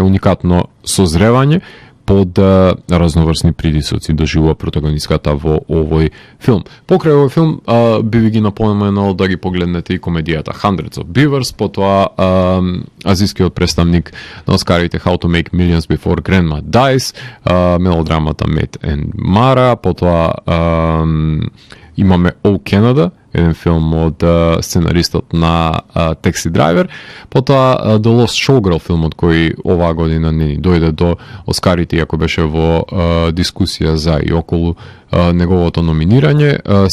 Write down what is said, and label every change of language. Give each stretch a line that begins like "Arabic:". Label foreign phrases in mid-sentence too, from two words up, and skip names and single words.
Macedonian: Уникатно созревање под разноврсни притисоци доживува протагонистката во овој филм. Покрај овој филм би ви ги напоменал да ги погледнете и комедијата Hundreds of Beavers, потоа азискиот представник на Оскарите How to Make Millions Before Grandma Dies, мелодрамата Matt and Mara, потоа имаме O Canada, еден филм од сценаристот на Taxi Driver, потоа The Lost Showgirl, филмот кој оваа година не ни дојде до Оскарите, иако беше во дискусија за и околу неговото номинирање.